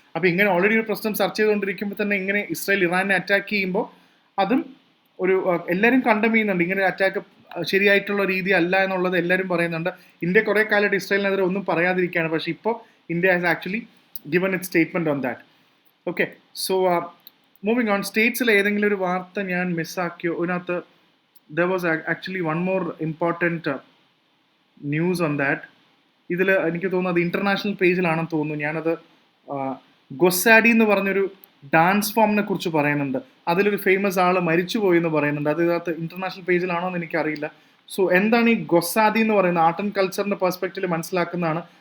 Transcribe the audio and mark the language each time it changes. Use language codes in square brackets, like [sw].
[ml] അപ്പോൾ ഇങ്ങനെ ഓൾറെഡി ഒരു പ്രശ്നം ചർച്ച ചെയ്തുകൊണ്ടിരിക്കുമ്പോൾ തന്നെ ഇങ്ങനെ ഇസ്രായേൽ ഇറാനെ അറ്റാക്ക് ചെയ്യുമ്പോൾ അതും ഒരു എല്ലാവരും കണ്ടം ചെയ്യുന്നുണ്ട്. ഇങ്ങനെ അറ്റാക്ക് ശരിയായിട്ടുള്ള രീതി അല്ല എന്നുള്ളത് എല്ലാവരും പറയുന്നുണ്ട്. ഇന്ത്യ കുറേ കാലമായിട്ട് ഇസ്രായേലിനെതിരെ ഒന്നും പറയാതിരിക്കുകയാണ്, പക്ഷേ ഇപ്പോൾ India [en] Has actually given its statement on that. Okay, so moving on, [ml] സ്റ്റേറ്റ്സിൽ ഏതെങ്കിലും ഒരു വാർത്ത ഞാൻ മിസ്സാക്കിയോ? [en] ഇതിനകത്ത് there was actually one more important news on that. [ml] ഇതിൽ എനിക്ക് തോന്നുന്നത് ഇൻ്റർനാഷണൽ പേജിലാണെന്ന് തോന്നുന്നു. ഞാനത് ഗൊസാഡി എന്ന് പറഞ്ഞൊരു ഡാൻസ് ഫോമിനെ കുറിച്ച് പറയുന്നുണ്ട്. അതിലൊരു ഫേമസ് ആൾ മരിച്ചുപോയി എന്ന് പറയുന്നുണ്ട്. അത് ഇതിനകത്ത് ഇൻ്റർനാഷണൽ പേജിലാണോ എന്ന് എനിക്കറിയില്ല. സോ എന്താണ് ഈ ഗൊസാദി എന്ന് പറയുന്നത്? Art and കൾച്ചറിൻ്റെ പെർസ്പെക്റ്റീവിൽ മനസ്സിലാക്കുന്നതാണ്.